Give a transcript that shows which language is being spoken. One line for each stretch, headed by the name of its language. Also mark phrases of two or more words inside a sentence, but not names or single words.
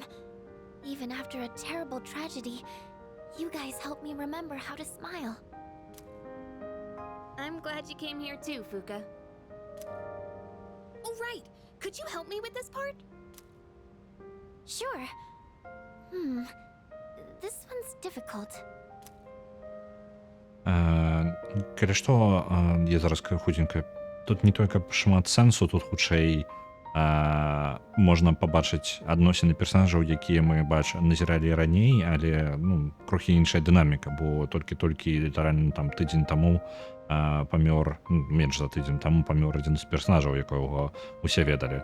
English: Even after a terrible tragedy, you guys helped me remember how to smile. I'm glad you came here too, Fuka. Oh, right. Could you help me with this part? Sure. This one's difficult.
Belarusian: Калі што, я зараз хутенька, тут не толькі шмат сэнсу, тут хутчэй можна пабачыць адносіны персанажаў, якія мы назіралі раней, але крохі іншая дынаміка, бо толькі літаральна там тыдзень таму памёр, менш за тыдзень таму памёр адзін з персанажаў, якога усе ведалі.